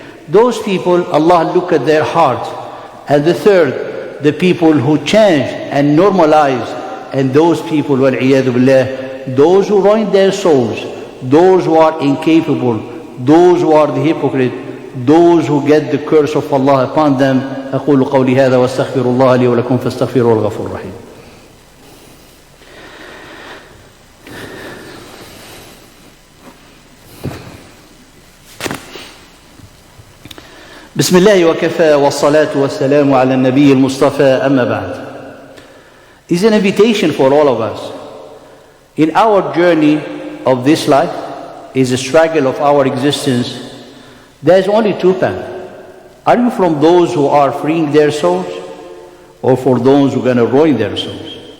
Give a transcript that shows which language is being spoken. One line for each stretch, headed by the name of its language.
English: Those people, Allah look at their heart. And the third, the people who change and normalize. And those people, wal-iyadu billah, those who ruin their souls, those who are incapable, those who are the hypocrite, those who get the curse of Allah upon them.
Arabic: أقول قولي هذا واستغفر الله لي ولكم فاستغفروه الغفور الرحيم. بسم الله وكفى والصلاة والسلام على النبي المصطفى أما بعد.
English: It's an invitation for all of us. In our journey of this life, is a struggle of our existence, there's only 2 paths. Are you from those who are freeing their souls, or for those who are going to ruin their souls?